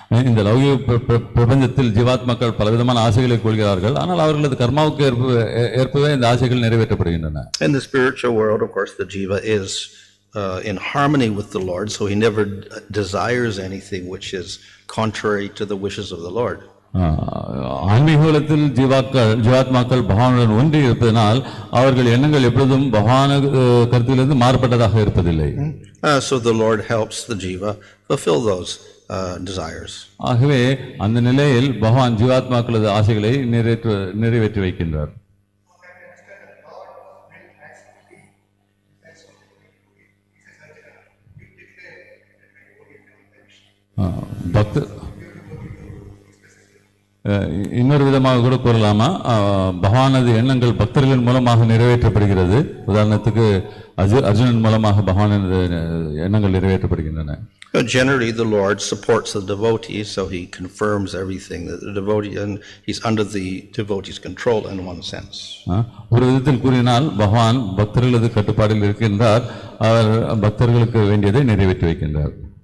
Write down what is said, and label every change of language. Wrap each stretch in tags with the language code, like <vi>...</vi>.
<ta>இந்த லௌகிக பிரபஞ்சத்தில் ஜீவாத்மாக்கள் பலவிதமான ஆசைகளை கொள்கிறார்கள், ஆனால் அவர்களது கர்மாவுக்கு ஏற்பவே இந்த ஆசைகள் நிறைவேற்றப்படுகின்றன.</ta> <en>In the spiritual world, of course, the jiva is in harmony with the Lord, so he never desires anything which is contrary to the wishes of the Lord.</en> <ta>ஆன்மீக உலகத்தில் ஜீவாத்மாக்கள் பகவானுடன் ஒன்றி இருப்பதனால் அவர்கள் எண்ணங்கள் எப்பொழுதும் பகவான கருத்திலிருந்து மாறுபட்டதாக இருப்பதில்லை.</ta> <en>So the Lord helps the jiva fulfill those desires.</en> <ta>ஆகவே அந்த நிலையில் பகவான் ஜீவாத்மாக்களது ஆசைகளை நிறைவேற்றி வைக்கின்றார். பக்தர் இன்னொரு விதமாக கூட கூறலாமா, பகவானது எண்ணங்கள் பக்தர்கள் மூலமாக நிறைவேற்றப்படுகிறது. உதாரணத்துக்கு அர்ஜுனன் மூலமாக பகவானது எண்ணங்கள் நிறைவேற்றப்படுகின்றன.</ta> <en>Generally the Lord supports the devotee, so he confirms everything that the devotee, and he's under the devotee's control in one sense.</en> <ta>ஒரு விதத்தில் கூறினால் பகவான் பக்தர்களது கட்டுப்பாட்டில் இருக்கின்றார், அவர் பக்தர்களுக்கு வேண்டியதை நிறைவேற்றி வைக்கின்றார்.</ta>